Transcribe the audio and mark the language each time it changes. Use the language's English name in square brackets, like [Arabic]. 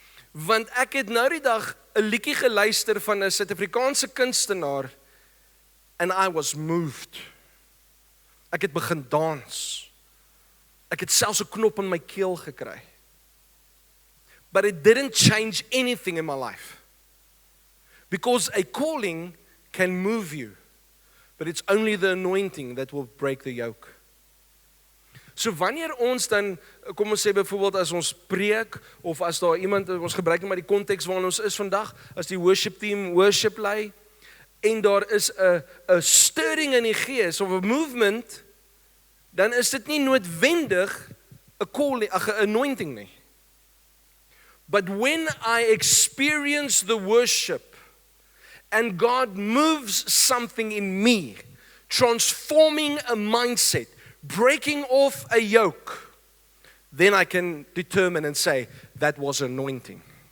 [Afrikaans] Want ek het nou die dag 'n liedjie geluister van 'n Suid-Afrikaanse kunstenaar [English] and I was moved. [Afrikaans] Ek het begin dans. Ek het selfs 'n knop in my keel gekry. [English] But it didn't change anything in my life. Because a calling can move you, but it's only the anointing that will break the yoke. [Afrikaans] So wanneer ons dan, kom ons sê byvoorbeeld as ons preek, of as daar iemand, ons gebruik maar die konteks waarin ons is vandag, as die worship team worship lei, en daar is 'n stirring in die gees, of 'n movement, dan is dit nie noodwendig 'n calling, 'n anointing nie. [English] But when I experience the worship, and God moves something in me, transforming a mindset, breaking off a yoke, then I can determine and say, that was anointing.